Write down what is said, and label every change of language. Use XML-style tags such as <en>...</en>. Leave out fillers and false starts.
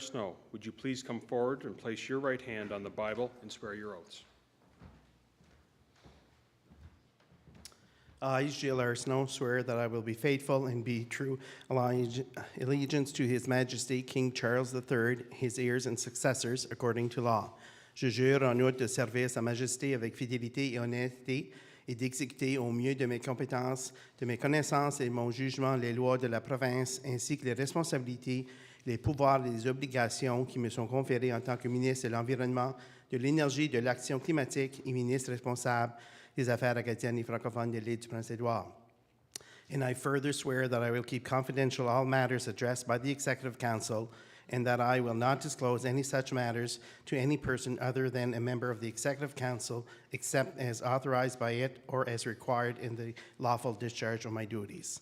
<en>Snow, would you please come forward and place your right hand on the Bible and swear your oaths? I, Gilles R. Snow, swear that I will be faithful and be true allegiance to His Majesty King Charles III, his heirs and successors, according to law.</en> <fr>Je jure en outre de servir Sa Majesté avec fidélité et honnêteté et d'exécuter au mieux de mes compétences, de mes connaissances et de mon jugement les lois de la province, ainsi que les responsabilités, les pouvoirs et les obligations qui me sont conférés en tant que ministre de l'Environnement, de l'Énergie, de l'Action climatique et ministre responsable des Affaires acadiennes et francophones de l'île du Prince-Édouard.</fr> <en>And I further swear that I will keep confidential all matters addressed by the Executive Council, and that I will not disclose any such matters to any person other than a member of the Executive Council, except as authorized by it or as required in the lawful discharge of my duties.</en>